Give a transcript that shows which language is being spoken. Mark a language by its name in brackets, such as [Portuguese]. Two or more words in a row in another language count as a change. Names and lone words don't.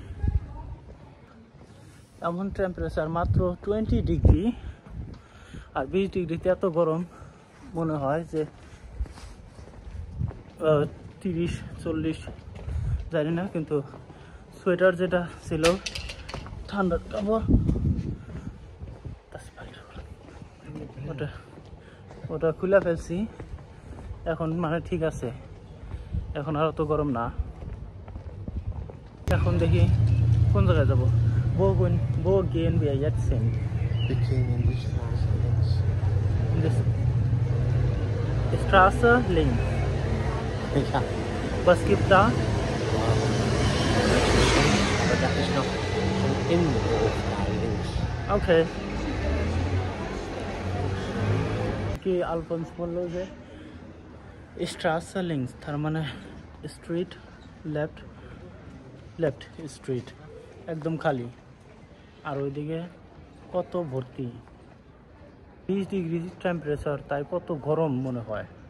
[Bangla] এমন টেম্পারেচার মাত্র 20 ডিগ্রি, আর 20 ডিগ্রিতে এত গরম মনে হয় যে 30-40 জানি না, কিন্তু সোয়েটার যেটা ছিল ঠান্ডার কাপড়, ওটা খুলে ফেলছি এখন, মানে ঠিক আছে, এখন আর অত গরম না। এখন দেখি কোন জায়গায় যাবো। [German] Wo gehen wir jetzt hin? Wir gehen in die Straße links. Die Straße links. Ja. Was gibt da? Aber da ist noch ein Innenhof da links. Okay. [Bangla] কি আলফোন্স বললো যে [German] Straße links, [Bangla] তার মানে [English] street left street, [Bangla] একদম খালি। আর ওইদিকে কত ভর্তি, 20 [English] degree temperature, [Bangla] তাই কত গরম মনে হয়।